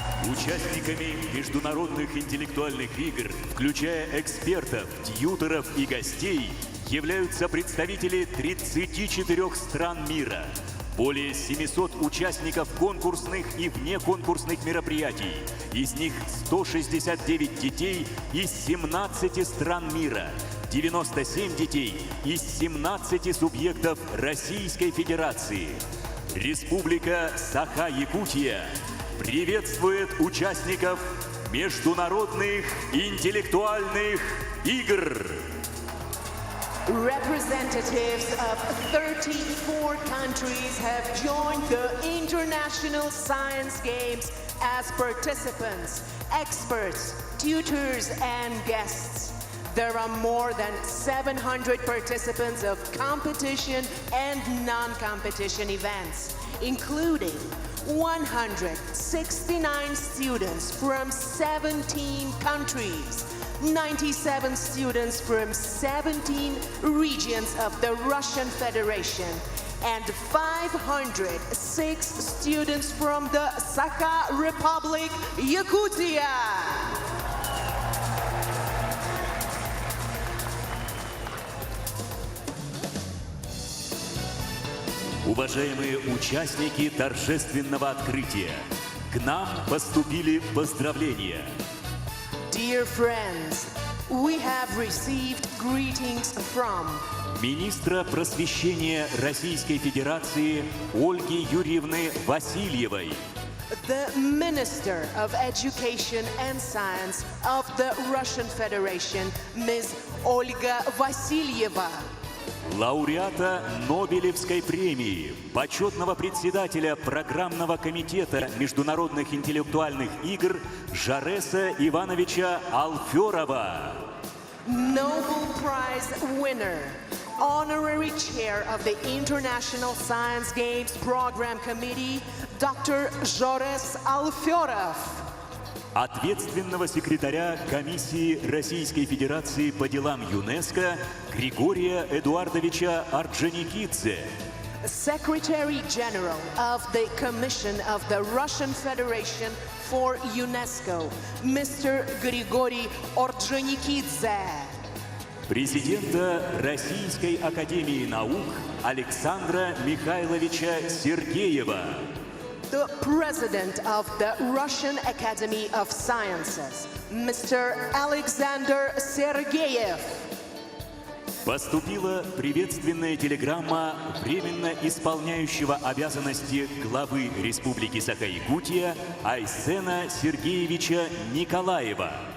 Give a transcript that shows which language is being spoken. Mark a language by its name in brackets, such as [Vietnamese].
[Russian] Участниками международных интеллектуальных игр, включая экспертов, тьюторов и гостей, являются представители 34 стран мира, более 700 участников конкурсных и внеконкурсных мероприятий, из них 169 детей из 17 стран мира, 97 детей из 17 субъектов Российской Федерации. Республика Саха-Якутия приветствует участников международных интеллектуальных игр. [English] Representatives of 34 countries have joined the International Science Games as participants, experts, tutors, and guests. There are more than 700 participants of competition and non-competition events, including 169 students from 17 countries, 97 students from 17 regions of the Russian Federation, and 506 students from the Sakha Republic, Yakutia. [Russian] Уважаемые участники торжественного открытия, к нам поступили поздравления. [English] Dear friends, we have received greetings from [Russian] Министра просвещения Российской Федерации Ольги Юрьевны Васильевой, [English] the Minister of Education and Science of the Russian Federation, Ms. Olga Vasilyeva, [Russian] лауреата Нобелевской премии, почетного председателя программного комитета международных интеллектуальных игр Жареса Ивановича Алферова, [English] Nobel Prize winner, honorary chair of the International Science Games Program Committee, Dr. Jores Alferov, [Russian] ответственного секретаря Комиссии Российской Федерации по делам ЮНЕСКО Григория Эдуардовича Орджоникидзе, [English] Secretary General of the Commission of the Russian Federation for UNESCO, Mr. Grigory Ordzhonikidze. [Russian] президента Российской Академии Наук Александра Михайловича Сергеева, [English] The President of the Russian Academy of Sciences, Mr. Alexander Sergeyev. [Russian] Поступила приветственная телеграмма временно исполняющего обязанности главы Республики Саха-Якутия Айсена Сергеевича Николаева.